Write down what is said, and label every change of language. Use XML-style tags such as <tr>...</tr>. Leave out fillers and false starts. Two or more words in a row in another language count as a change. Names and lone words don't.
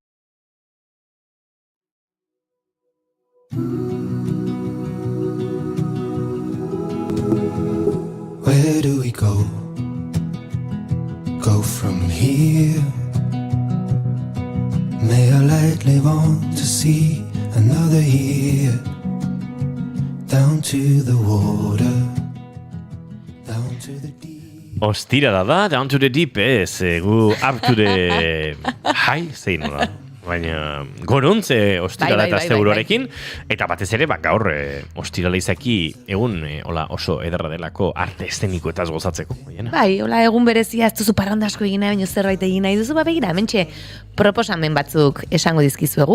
<en>Where do we go? Go from here. May I lightly want to see another year. Down to the water, down to the deep.</en> <eu>Ostira da,</eu> <en>down to the deep, gu up to the high,</en> <eu>zein da. Baina goruntze ostirala eta asteburuarekin, eta batez ere, gaur ostirala izaki egun oso ederra delako arte eszeniko eta gozatzeko. Egun berezia ez duzu parrandasko egina, baina zerbait egina duzu, begira, hementxe proposamen batzuk esango dizkizuegu.</eu>